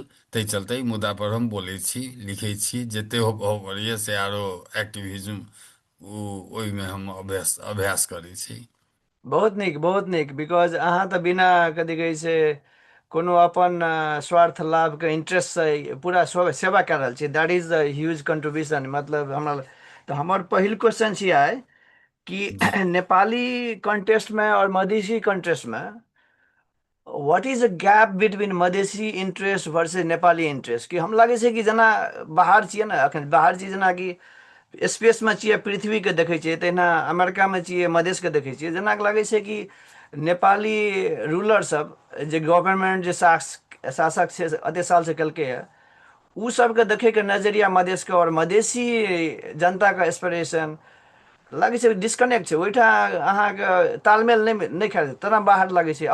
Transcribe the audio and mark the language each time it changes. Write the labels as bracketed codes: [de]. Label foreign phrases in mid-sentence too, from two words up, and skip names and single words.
[mai] ताहि चलते ई मुद्दा पर हम बोलै छी, लिखै छी, जते हो पड़ैए से आरो एक्टिविज्म ओहिमे हम अभ्यास अभ्यास करै छी। बहुत नीक, बहुत नीक, बिकॉज अहाँ तऽ बिना कथी कहै छै कोनो अपन स्वार्थ लाभके इंटरेस्टसँ पूरा सेवा कए रहल छियै, [en] that is the huge contribution. [mai] मतलब हमरा, तऽ हमर पहिल क्वेश्चन छी आइ कि जी। नेपाली कॉन्टेस्ट में और मधेसी कॉन्टेस्ट में [en] what is the gap between Madhesi interest versus Nepali interest? [mai] कि हम लागै छै कि जेना बाहर छियै ने, एखन बाहर छियै जेनाकि स्पेसमे छियै, पृथ्वीके देखै छियै, तहिना अमेरिकामे छियै, मधेशके देखै छियै, जेना लागै छै कि नेपाली रूलर सब, जे गवर्नमेंट जे शासक छै एते साल से केलकै उ सबके देखैके नजरिया मधेशके और मधेसी जनताके एस्पिरेशन, लागै छै डिस्कनेक्ट छै ओहिठाम, अहाँके तालमेल नहि खाइ तेना बाहर लागै छै।